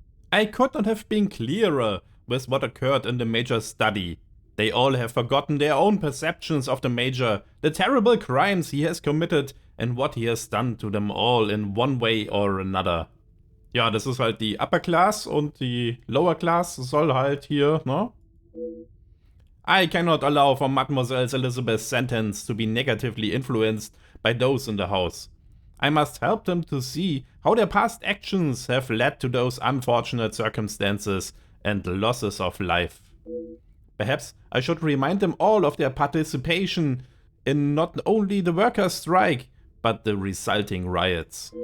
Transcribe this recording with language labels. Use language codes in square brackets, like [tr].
[en] I could not have been clearer with what occurred in the Major's study. They all have forgotten their own perceptions of the Major, the terrible crimes he has committed and what he has done to them all in one way or another. [de] Ja, das ist halt die Upper Class und die Lower Class soll halt hier, ne? [en] I cannot allow for Mademoiselle Elizabeth's sentence to be negatively influenced by those in the house. I must help them to see how their past actions have led to those unfortunate circumstances and losses of life. Perhaps I should remind them all of their participation in not only the workers' strike, but the resulting riots.